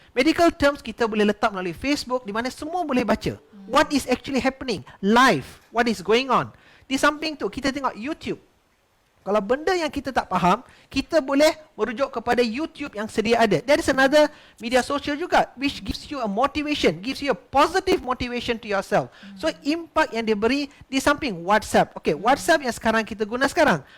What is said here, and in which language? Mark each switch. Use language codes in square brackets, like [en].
[ms] Medical terms kita boleh letak melalui Facebook di mana semua boleh baca. [en] What is actually happening live, what is going on. [ms] Di samping tu kita tengok YouTube. Kalau benda yang kita tak faham, kita boleh merujuk kepada YouTube yang sedia ada. [en] There is another media social juga which gives you a motivation, gives you a positive motivation to yourself. [ms] So impact yang diberi di samping WhatsApp. Okay, WhatsApp yang sekarang kita guna sekarang.